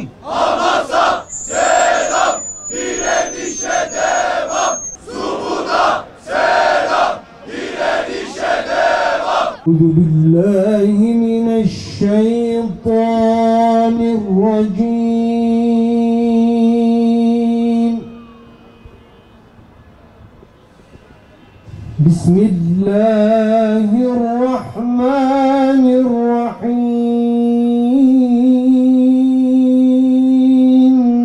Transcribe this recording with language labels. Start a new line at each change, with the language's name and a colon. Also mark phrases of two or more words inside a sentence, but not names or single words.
Turkish: Hamas'a selam, direnişe devam. Sumut'a selam, direnişe devam.
Arabic: أعوذ بالله من الشيطان الرجيم بسم الله الرحمن الرحيم